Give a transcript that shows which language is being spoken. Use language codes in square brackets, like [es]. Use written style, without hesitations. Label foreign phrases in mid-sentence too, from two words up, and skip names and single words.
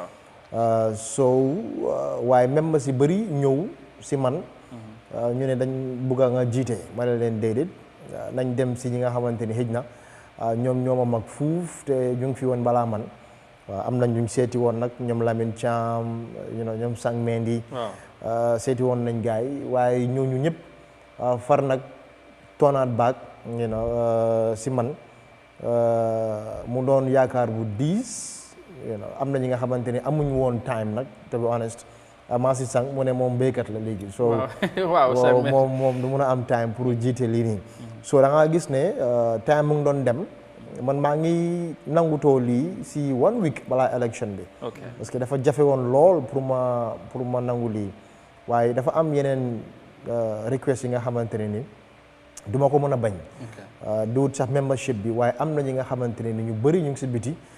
[wo] so waaye même ba si bëri ñëw si man ñu ne dañ bugga nga jiite ma ne leen déedéet nañ dem si ñi nga xamante ni xëj na ñoom ñooma mag fuuf te ñu ngi fi woon balaa man waaw am nañ ñu seeti woon nag ñoom Lamine Thiam ñoom Sang Mendy seeti woon nañ gaay waaye ñooñu ñëpp far nag toonaat baag si man mu doon yaakaar bu diis am na ñi nga xamante ni amuñ woon time nag [en] to be honest [wo] Massi Sang mu ne moom béykat la léegi so moom du mun a am time pour jiite lii nii so da nga gis ne time mu ngi doon dem man maa ngi nangutoo lii si 1 week balaa élection bi parce que dafa jafe woon lool pour ma nangu lii waaye dafa am yeneen request yi nga xamante ne ni duma ko mën a bañ duwut sax membership bi waaye am na ñi nga xamante ne ni ñu bëri ñu ngi si biti